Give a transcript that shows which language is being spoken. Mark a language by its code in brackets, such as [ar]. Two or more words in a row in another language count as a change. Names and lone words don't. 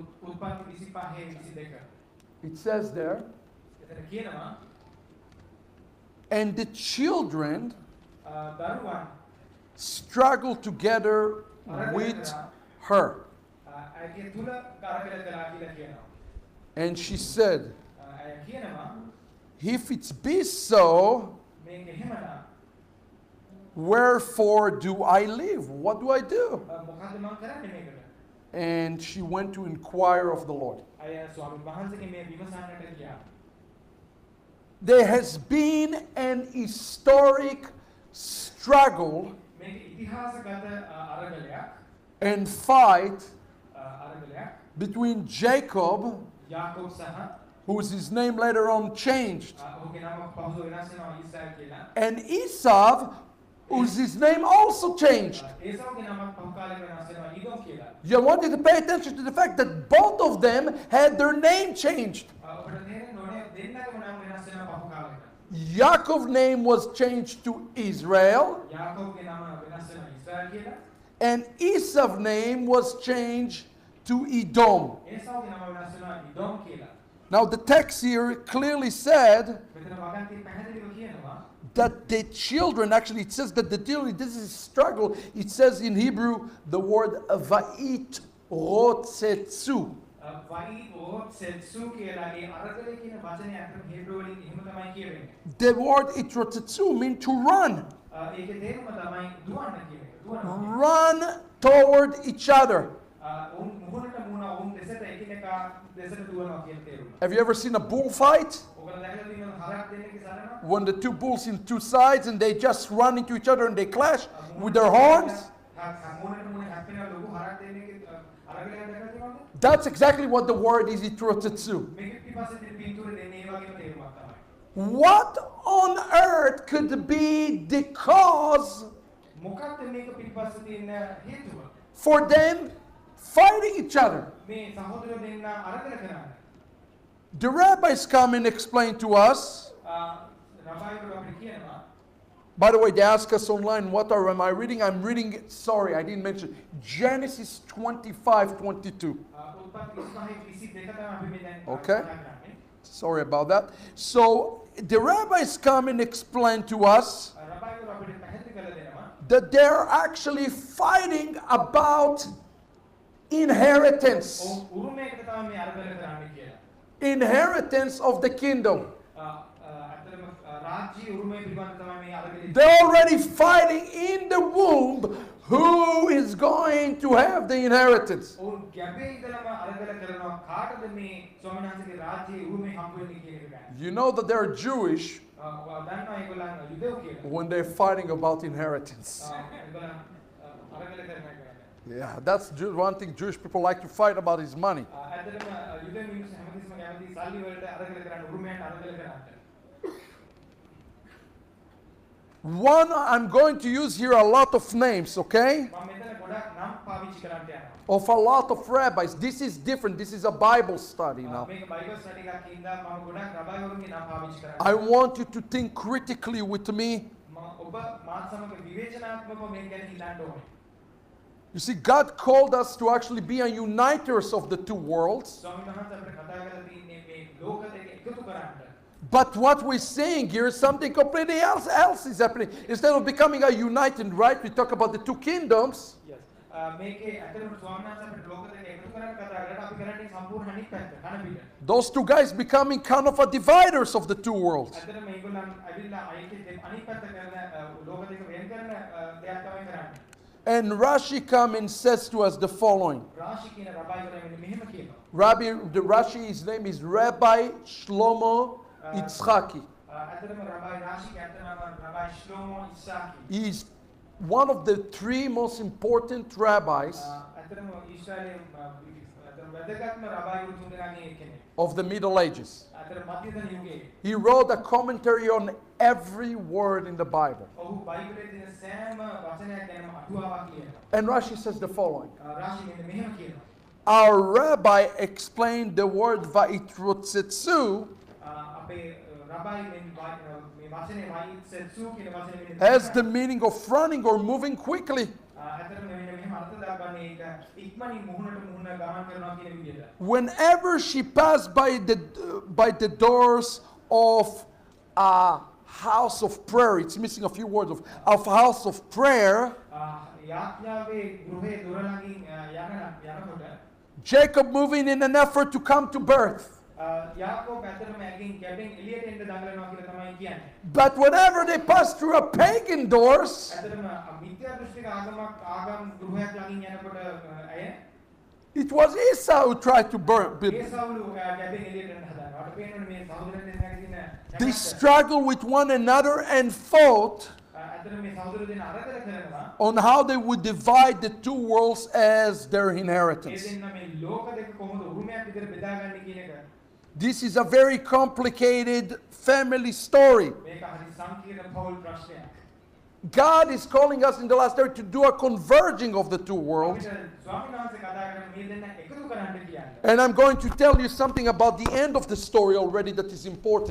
[en] It says there, and the children struggle together with her. And she said, [si] කියනවා [en] if it be so, [si] මේක එහෙමනම් [en] wherefore do I live? What do I do? [si] මොකද්ද මම කරන්නේ මේකට? [en] And she went to inquire of the Lord. [si] අය ස්වාමීන් වහන්සේගේ මේ විමසන්නට ගියා. [en] There has been an historic struggle [si] මේක ඉතිහාසගත අරගලයක් [en] and fight [si] අරගලයක් [en] between Jacob, [si] යාකෝබ් සහ [en] whose his name later on changed, [si] ඔහුගේ නම පහුව වෙනස් වෙනවා ඊසායි කියලා. [en] and Esau, whose his name also changed. [si] ඒසාවගේ නම පහු කාලෙක වෙනස් වෙනවා ඊදොම් කියලා. [en] You wanted to pay attention to the fact that both of them had their name changed. [si] ඔබට තේරෙන්න ඕනේ දෙන්නගේම නම වෙනස් වෙනවා පහු කාලෙක. [en] Yaakov's name was changed to Israel, [si] යාකෝබ්ගේ නම වෙනස් වෙනවා ඊසායි කියලා. [en] and Esau's name was changed to Edom. [si] ඒසාවගේ නම වෙනස් වෙනවා ඊදොම් කියලා. [en] Now the text here clearly said [si] මෙතන වගන්ති පැහැදිලිව කියනවා [en] that the children, actually it says that the children, this is struggle, it says in Hebrew the word va'it rotsetsu. [si] වයි ඕත් සෙත්සු කියලා ඒ අරගලේ කියන වචනේ අතර හේබ්‍රු වලින් එහෙම තමයි කියවෙන්නේ. [en] The word itrotsetsu means to run. [si] ඒකේ තේරුම තමයි දුවන්න කියන එක. දුවනවා. [en] Run toward each other. [si] උන් මුහුණට මුහුණ උන් දෙසට එකිනෙකා දෙසට දුවනවා කියන තේරුම. [en] Have you ever seen a bullfight? [si] ඔබලා දැකලා තියෙනවද හරක් දෙන්නෙක්ගේ සරණ? [en] When the two bulls in two sides and they just run into each other and they clash with their horns? [si] මුහුණට මුහුණ හැප්පෙන ලොකු හරක් දෙන්නෙක්ගේ අරගලයක් දැකලා තියෙනවද? [en] That's exactly what the word is, itrotsetsu. [si] මේක පිටිපස්සේ තියෙන පින්තූරේ දෙන්නේ ඒ වගේම තේරුමක් තමයි. [en] What on earth could be the cause [si] මොකක්ද මේක පිටිපස්සේ තියෙන හේතුව? [en] for them fighting each other? [si] මේ සහෝදරයෝ දෙන්න අරගල කරන්නේ. [en] The rabbis come and explain to us. [si] රබයිවරු අපිට කියනවා [en] By the way, they ask us online, what am I reading? I'm reading, sorry, I didn't mention, Genesis 25:22. [si] උත්පත්ති 25:22 තමයි අපි මේ දැන් [en] Okay. [si] කතා කරන්නේ. [en] Sorry about that. So the rabbis come and explain to us [si] රබයිවරු අපිට පැහැදිලි කරලා දෙනවා [en] that they're actually fighting about inheritance. [si] උරුමයකට තමයි මේ අරගල කරන්නේ කියලා. [en] Inheritance of the kingdom. [si] අතරම රාජ්‍ය උරුමය පිළිබඳව තමයි මේ අරගල. [en] They're already fighting in the womb who is going to have the inheritance. [si] උන් ගැබේ ඉඳලම අරගල කරනවා කාටද මේ ස්වාමීන් වහන්සේගේ රාජ්‍ය උරුමය හම්බ වෙන්නේ කියන එක ගැන. [en] You know that they're Jewish [si] දන්නවා ඒගොල්ලන් යුදෙව් කියලා. [en] when they're fighting about inheritance. [si] ඒගොල්ලන් අරගල කරන එක. [en] Yeah, that's one thing Jewish people like to fight about is money. [si] ඇත්තටම යුදෙව් මිනිස්සු හැමතිස්සම කැමති සල්ලි වලට අරගල කරන්න උරුමයට අරගල කරන්න. [en] One, I'm going to use here a lot of names, okay? [si] මම මෙතන ගොඩක් නම් පාවිච්චි කරන්න යනවා. [en] Of a lot of rabbis. This is different. This is a Bible study now. [si] මේක [en] Bible study [si] එකක් ඉඳලා මම ගොඩක් රබයිවරුන්ගේ නම් පාවිච්චි කරන්නේ. [en] I want you to think critically with me. [si] ඔබ මාත් සමග විවේචනාත්මකව මේක ගැන හිතන්න ඕනේ. [en] You see, God called us to actually be a uniters of the two worlds. [si] ස්වාමීන් වහන්සේ අපිට කතා කරලා තියෙන්නේ මේ ලෝක දෙක එකතු කරන්න. [en] But what we're saying here is something completely else is happening. Instead of becoming a united, right? We talk about the two kingdoms. Yes. [si] මේකේ ඇත්තටම ස්වාමීන් වහන්සේ අපිට ලෝක දෙක එකතු කරන්න කතා කරලා අපි කරන්නේ සම්පූර්ණ අනිත් පැත්ත කන පිට. [en] Those two guys becoming kind of a dividers of the two worlds. [si] ඇත්තටම මේගොල්ලන් ඇවිල්ලා අයිති අනිත් පැත්ත කරන ලෝක දෙක වෙන කරන දෙයක් තමයි කරන්නේ. [en] And Rashi come and says to us the following. [si] රාශි කියන රබයිවරු මෙහෙම කියනවා. [en] Rashi, his name is Rabbi Shlomo Yitzchaki. [si] ඇත්තටම රබයි රාශි ඇත්තටම රබයි ශ්ලෝමෝ ඉස්සාකි. [en] He's one of the three most important rabbis [si] ඇත්තටම ඊශ්‍රායලයේ ඇත්තටම වැදගත්ම රබයිවරු තුන්දෙනාගේ කෙනෙක්. [en] of the Middle Ages. [si] ඇත්තටම මධ්‍යතන යුගයේ [en] He wrote a commentary on every word in the Bible. [si] ඔහු බයිබලයේ තියෙන සෑම වචනයක් ගැනම අටුවාවක් කියනවා. [en] And Rashi says the following. [si] රාශි මෙන්න මෙහෙම කියනවා. [en] Our rabbi explained the word va'itrodsetsu [si] අපේ රබයි මේ වචනේ වයිත්සෙත්සු කියන වචනේ [en] has the meaning of running or moving quickly. [si] ඇත්තටම මෙන්න මෙහෙම අර්ථ දක්වන්නේ ඒක ඉක්මනින් මුහුණට මුහුණ ගමන් කරනවා කියන විදිහට. [en] Whenever she passed by the doors of a house of prayer, it's missing a few words of house of prayer. [si] යාඥාවේ ගෘහේ දොර ළඟින් යනකොට [en] Jacob moving in an effort to come to birth. [si] යාකෝබ් ඇත්තටම ඇගින් කැබෙන් එළියට එන්න දඟලනවා කියලා තමයි කියන්නේ. [en] But whenever they passed through a pagan doors, [si] ඇත්තටම මිත්‍යා දෘෂ්ටික ආගම් ගෘහයක් ළඟින් යනකොට අය [en] it was Esau who tried to burn. [si] ඒසාවුලු කැබෙන් එළියට එන්න හදනවා. අපිට පේනවනේ මේ සහෝදරයන් දෙන්නාගේ තියෙන [en] They struggled with one another and fought [si] ඇත්තටම මේ සහෝදර දෙන්නා අරගල කරනවා. [en] on how they would divide the two worlds as their [si] ඒ [en] inheritance. [si] දෙන්න මේ ලෝක දෙක කොහොමද උරුමයක් විදිහට බෙදාගන්නේ කියන එක [en] This is a very complicated family story. [si] මේක හරි සංකීර්ණ පෞල් ප්‍රශ්නයක්. [en] God is calling us in the last day to do a converging of the two worlds. [si] අපිට ස්වාමීන් වහන්සේ කතා කරන මේ දෙන්න එකතු කරන්න කියන්නේ. [en] And I'm going to tell you something about the end of the story already that is important.